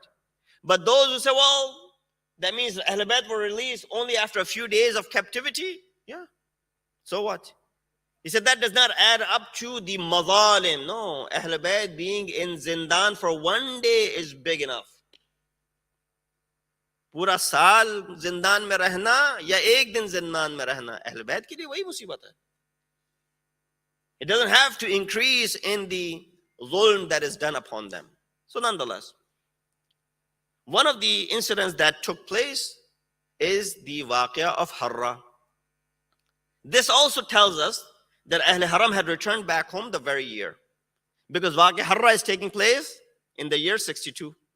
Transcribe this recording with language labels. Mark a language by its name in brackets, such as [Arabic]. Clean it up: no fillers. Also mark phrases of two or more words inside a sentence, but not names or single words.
[English] But those who say, well, that means Ahl Bayt were released only after a few days of captivity. Yeah. So what? He said that does not add up to the mazalim. No, Ahl Bayt being in Zindan for one day is big enough. [Urdu] پورا سال زندان میں رہنا یا ایک دن زندان میں رہنا، اہل بیت کے لیے وہی مصیبت ہے. [English] It doesn't have to increase in the zulm that is done upon them. So nonetheless, one of the incidents that took place is the waqia of Harra. This also tells us that Ahl Haram had returned back home the very year, because waqia Harra is taking place in the year 62.